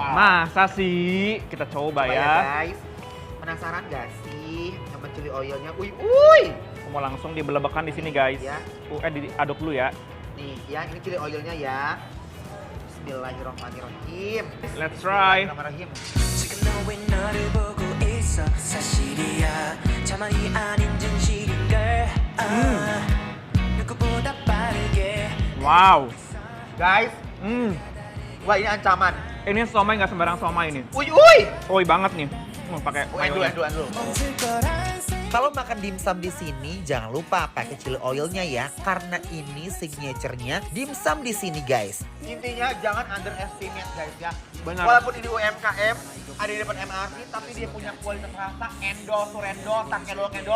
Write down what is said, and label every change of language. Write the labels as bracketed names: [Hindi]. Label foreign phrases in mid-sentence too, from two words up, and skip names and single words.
[Indonesian] Masa sih? Kita coba Coba ya. guys. Penasaran gak sih sama [English] chili oilnya? [Indonesian] Uy. Aku mau langsung dibelebekkan di sini guys. Ya. Diaduk dulu ya. Nih ya, ini [English] chili oilnya [Indonesian] ya. [Arabic] بسم الله الرحمن الرحيم. [English] Let's try. [Arabic] بسم الله الرحمن الرحيم. [Korean] 지금 너왜 너를 보고 있어 사실이야 자만이 아닌 진실인걸 누구보다 빠르게 Wow. [Indonesian] Guys, wah ini ancaman. Ini somai nggak sembarang somai ini. Uy. Banget nih. Pakai Endul. [Korean] 멈출 거란 [Indonesian] Kalau makan dimsum di sini jangan lupa pakai [English] chili oilnya [Indonesian] ya, karena ini signature-nya dimsum di sini guys. Intinya jangan [English] underestimate guys [Indonesian] ya. Benar. Walaupun ini UMKM, ada di depan MRT, tapi dia punya kualitas rasa endol, surendol, tak kedol.